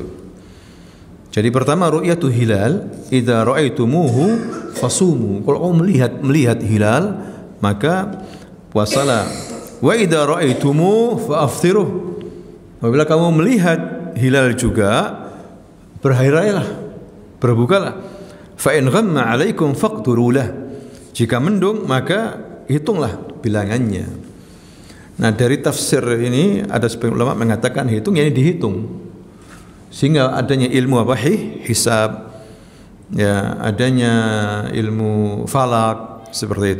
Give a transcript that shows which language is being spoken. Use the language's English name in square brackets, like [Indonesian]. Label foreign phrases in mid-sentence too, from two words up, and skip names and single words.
[Indonesian] Jadi pertama [Arabic] رؤية الهلال، إذا رأيتموه فصوموا. [Indonesian] Kalau kamu melihat hilal, maka puasalah. [Arabic] وإذا رأيتموه فأفطروا. [Indonesian] Apabila kamu melihat hilal juga, berhari-railah, berbukalah. [Arabic] فإن غم عليكم فاقدروا له. [Indonesian] Jika mendung maka hitunglah bilangannya. Nah, dari tafsir ini ada sebagian ulama mengatakan hitung ini dihitung. Sehingga adanya ilmu hisab, ya, adanya ilmu falak seperti itu.